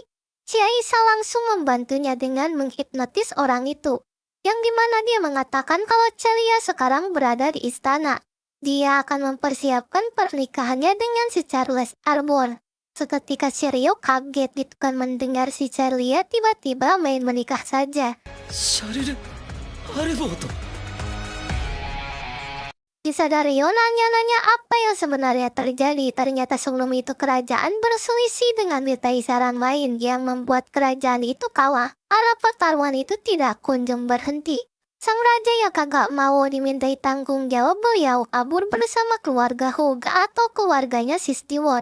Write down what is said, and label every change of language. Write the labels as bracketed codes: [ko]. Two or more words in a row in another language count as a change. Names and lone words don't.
[id] Si Aisyah langsung membantunya dengan menghipnotis orang itu. Yang dimana dia mengatakan kalau Celia sekarang berada di istana. Dia akan mempersiapkan pernikahannya dengan si Charles Arbor. Seketika Shiryu kaget gitu kan mendengar si Celia tiba-tiba main menikah saja. [ja] シャルル・アルボート。 [id] Disadari nanya-nanya apa yang sebenarnya terjadi. Ternyata sebelum itu kerajaan berselisih dengan Mitaisaran lain yang membuat kerajaan itu kalah. Arah pertarungan itu tidak kunjung berhenti. Sang raja yang kagak mau dimintai tanggung jawab beliau kabur bersama keluarga Huga atau keluarganya si Stewart.